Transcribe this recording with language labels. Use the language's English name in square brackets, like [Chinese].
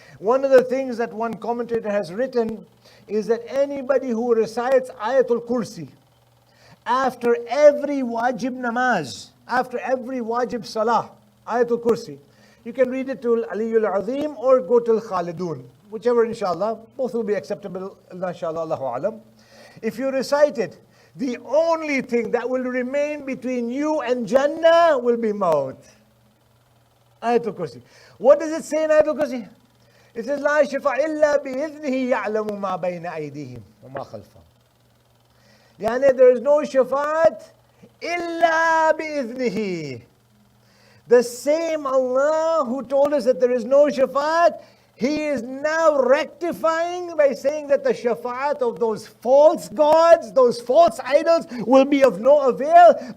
[English] One of the things that one commentator has written is that anybody who recites Ayatul Kursi after every wajib namaz, after every wajib salah, Ayatul Kursi, you can read it to Aliyul Azim or go to Khalidun, whichever inshallah, both will be acceptable, inshallah, Allahu Alam. If you recite it, the only thing that will remain between you and Jannah will be Maut. Ayatul Kursi. What does it say in Ayatul Kursi? It says, [Arabic] لا شفاء إلا بإذنه يعلم ما بين أيديهم وما خلفهم. [English] يعني there is no shafa'at [Arabic] إلا بإذنه. [English] The same Allah who told us that there is no shafa'at, He is now rectifying by saying that the shafa'at of those false gods, those false idols will be of no avail.